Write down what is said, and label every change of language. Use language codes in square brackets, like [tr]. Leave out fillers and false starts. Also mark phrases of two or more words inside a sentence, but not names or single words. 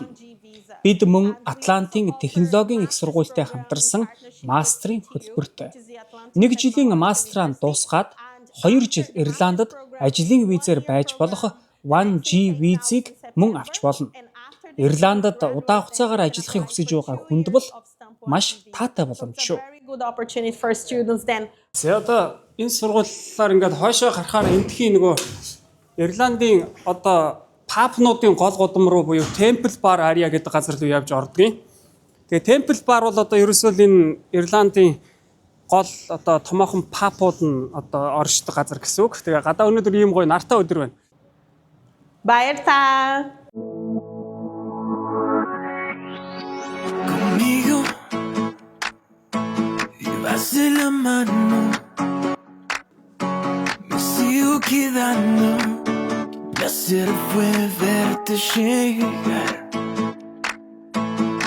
[mn] Бид мөн Атлантын технологийн их сургуультай хамтарсан мастрын хөтөлбөртэй. 1 жилийн мастраа дуусгаад 2 жил Ирландд ажлын визээр байж болох 1G визийг мөн авч болно. Ирландд удаан хугацаагаар ажиллахыг хүсэж байгаа хүнд бол маш таатай боломж шүү. [en] Good opportunity for students then. [mn] За одоо энэ сургуулиар ингээд хойшоо гарахаар эндхийн нөгөө Ирландын одоо пабнуудын гол гудам руу буюу Temple Bar Area гэдэг газар руу явж ордгийн. Тэгээ Temple Bar бол одоо ерөөсөө энэ Ирландын гол одоо томоохон пабууд нь одоо оршдог газар гэсэн үг. Тэгээ гадаа өнөөдөр ийм гоё нартай өдөр байна. Баярлалаа. [es] Conmigo llevarse la mano, me sigo quedando. Placer fue verte llegar.